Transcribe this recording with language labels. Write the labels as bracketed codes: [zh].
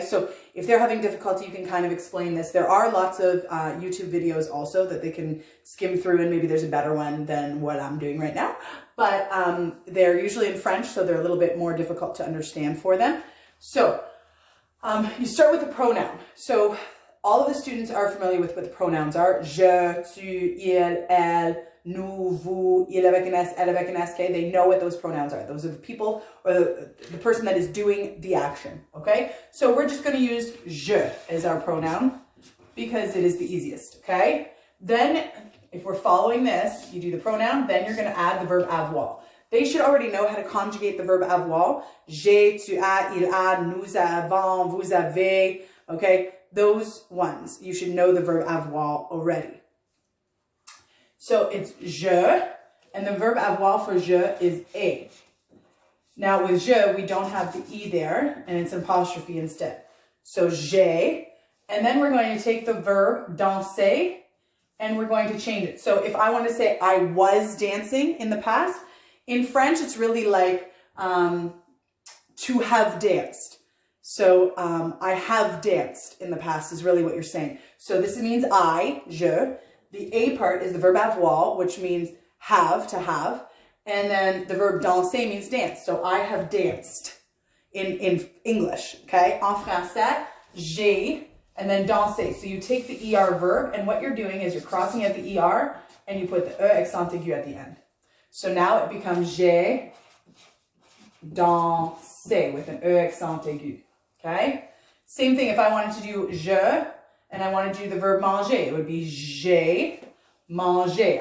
[en] So if they're having difficulty, you can kind of explain this. There are lots of YouTube videos also that they can skim through, and maybe there's a better one than what I'm doing right now. But they're usually in French, so they're a little bit more difficult to understand for them. So you start with the pronoun. So all of the students are familiar with what the pronouns are. [fr] Je, tu, il, elle, nous, vous, il avec un S, elle avec un S, okay? [en] They know what those pronouns are. Those are the people or the person that is doing the action, okay? So we're just going to use je as our pronoun because it is the easiest, okay? Then if we're following this, you do the pronoun, then you're going to add the verb avoir. They should already know how to conjugate the verb avoir. [fr] J'ai, tu as, il a, nous avons, vous avez, okay? [en] Those ones, you should know the verb avoir already. So it's je, and the verb avoir for je is a. Now with je, we don't have the e there, and it's an apostrophe instead. So j'ai, and then we're going to take the verb danser, and we're going to change it. So if I want to say I was dancing in the past, in French it's really like to have danced. So I have danced in the past is really what you're saying. So this means I, je. The a part is the verb avoir, which means have, to have. And then the verb danser means dance. So I have danced in English, okay? [fr] En français, j'ai, [en] and then danser. So you take the ER verb, and what you're doing is you're crossing out the ER, and you put the E accent aigu at the end. So now it becomes [fr] j'ai dansé [en] with an E accent aigu, okay? Same thing if I wanted to do je, and I want to do the verb manger, it would be [fr] j'ai mangé.